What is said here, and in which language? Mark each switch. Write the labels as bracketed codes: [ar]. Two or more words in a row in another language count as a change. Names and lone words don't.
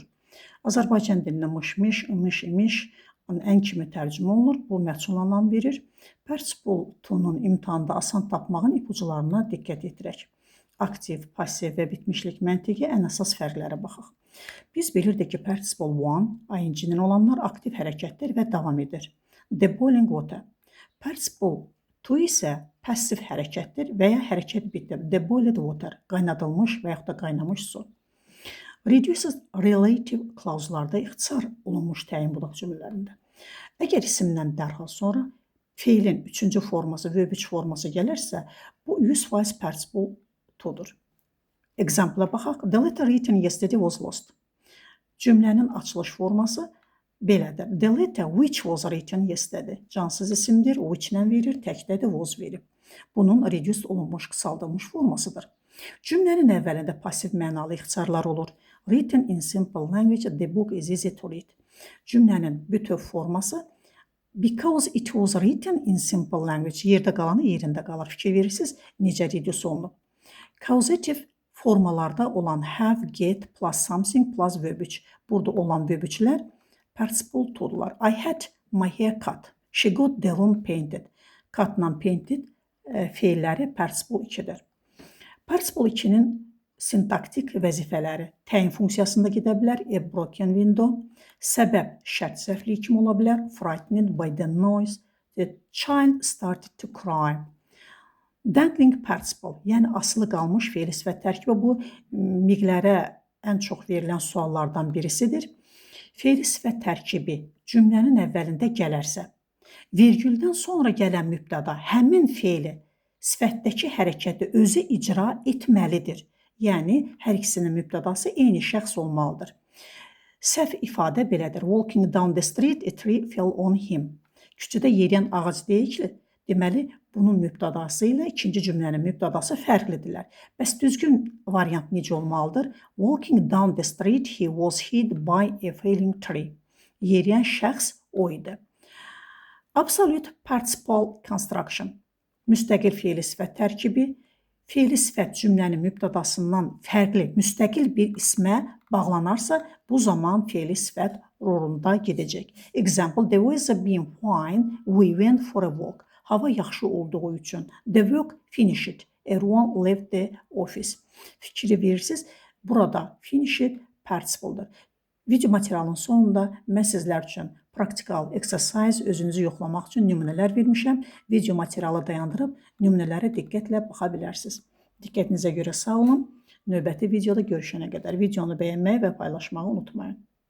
[az] Azərbaycan dilində mış-mış, imiş-imiş ən kimi tərcümə olunur. Bu məchul anlam verir. [en] Participle to'nun [az] imtahanda asan tapmağın ipucularına diqqət yetirək. Aktiv, pasiv və bitmişlik məntiqi ən əsas fərqlərə baxaq. Biz bilirdik ki, [en] participle one, [az] ing-nin olanlar aktiv hərəkətdir və davam edir. [en] The boiling water. [az] Participle two isə passiv hərəkətdir və ya hərəkət bitdi. [en] The boiled water, [az] qaynadılmış və yaxud da qaynamış su. [en] Reduces relative clause'larda [az] ixtisar olunmuş təyin budaq cümlələrində. Əgər isimdən dərhal sonra fe'lin 3-cü forması, [en] verb 3 [az] forması gəlirsə, bu 100% [en] participle to'dur. [az] Example-a baxaq. [en] The letter written yesterday was lost. [az] Cümlənin açılış forması belədir. [en] The letter which was written yesterday. [az] Cansız isimdir, which-lə verir, təkdə də was verib. Bunun reduced olunmuş, qısaldılmış formasıdır. Cümlənin əvvəlində pasiv mənalı ixtisarlar olur. [en] Written in simple language, the book is easy to read. [az] Cümlənin bütöv forması [en] because it was written in simple language. [az] Yerdə qalanı yerində qalır. Fikir verirsiniz, necə reduce olunub. Causative formalarda olan [en] have, get, plus something, plus verb 3. [az] Burada olan [en] verb 3'lər participle to'dular. I had my hair cut. She got the room painted. Cut-la painted [az] fe'lləri [en] participle 2'dir. Participle 2'nin [az] sintaktik vəzifələri təyin funksiyasında gedə bilər. [en] A broken window. [az] Səbəb şərt zərfliyi kimi ola bilər. [en] Frightened by the noise. The child started to cry. Dangling participle, [az] yəni asılı qalmış fe'li sifət tərkibi, bu miqlərə ən çox verilən suallardan birisidir. Fe'li sifət tərkibi cümlənin əvvəlində gələrsə, virgüldən sonra gələn mübtəda həmin fe'li sifətdəki hərəkəti özü icra etməlidir. Yəni, hər ikisinin mübtədası eyni şəxs olmalıdır. Səhv ifadə belədir. [en] Walking down the street, a tree fell on him. [az] Küçüdə yeriyən ağac deyil ki, deməli, bunun mübtədası ilə ikinci cümlənin mübtədası fərqlidirlər. Bəs düzgün variant necə olmalıdır? [en] Walking down the street, he was hit by a falling tree. [az] Yeriyən şəxs o idi. [en] Absolute participle construction. [az] Müstəqil fe'li sifət tərkibi. Fe'li sifət cümlənin mübtədasından fərqli, müstəqil bir ismə bağlanarsa, bu zaman fe'li sifət rolunda gedəcək. [en] Example, the weather being fine, we went for a walk. [az] Hava yaxşı olduğu üçün. [en] The work finished. Everyone left the office. [az] Fikri verirsiniz. Burada [en] finished participle'dır. [az] Video materialın sonunda mən sizlər üçün praktikal exercise özünüzü yoxlamaq üçün nümunələr vermişəm. Video materialı dayandırıb nümunələrə diqqətlə baxa bilərsiniz. Diqqətinizə görə sağ olun. Növbəti videoda görüşənə qədər videonu bəyənməyi və paylaşmağı unutmayın.